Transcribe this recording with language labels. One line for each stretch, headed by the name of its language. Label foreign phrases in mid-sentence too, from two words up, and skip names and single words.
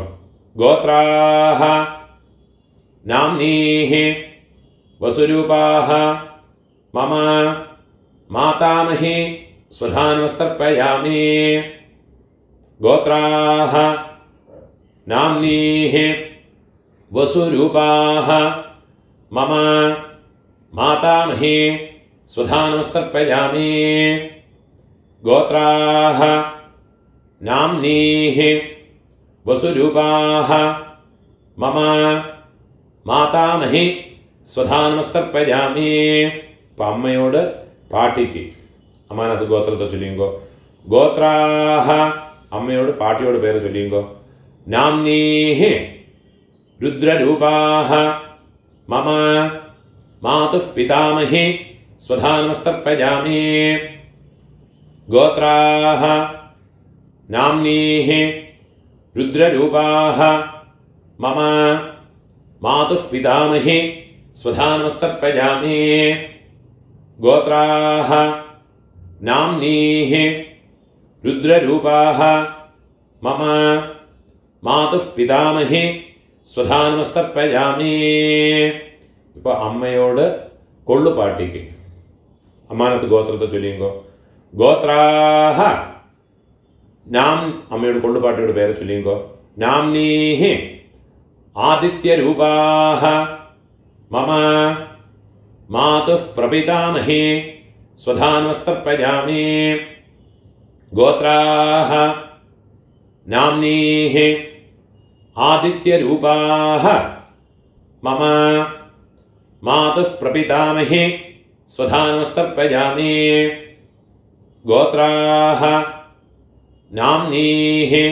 Sanskrit: गोत्राः नाम्नीः वसुरूपाः मम मातामही स्वधानमस्तर्पयामि. गोत्राः नाम्नीः वसुरूपाः मम मातामही स्वधा नमस्तर्पयामि गोत्राः नाम्नीः वसुरूपाः मम मातामही स्वधा नमस्तर्पयामि
Tamil: இப்போ அம்மையோட பாட்டிக்கு அம்மானது கோத்திரத்தை சொல்லிங்கோ கோத்ராஹ அம்மையோட பாட்டியோட பேரை சொல்லிங்கோ
Sanskrit: नाम्नीः रुद्ररूपाः मम मातुः पितामही स्वधा नमस्तर्पयामि गोत्राः नाम्नीः रुद्ररूपाः मम मातुः पितामही स्वधा नमस्तर्पयामि गोत्राः नाम्नीः रुद्ररूपाः मम मातुः पितामही स्वधा नमस्तर्पयामि
Tamil: இப்போ அம்மையோட கொள்ளு பாட்டிக்கு அம்மானத்து கோத்திரத்தை சொல்லிங்கோ கோத்ராஹ நாம் அம்மையோட கொள்ளு பாட்டியோட பேரை சொல்லிங்கோ
Sanskrit: नाम्नीः आदित्यरूपाः मम मातुः प्रपितामही स्वधा नमस्तर्पयामि गोत्राः नाम्नीः आदित्यरूपाः मम मातुः प्रपितामही स्वधा नमस्तर्पयामि गोत्राः नाम्नीः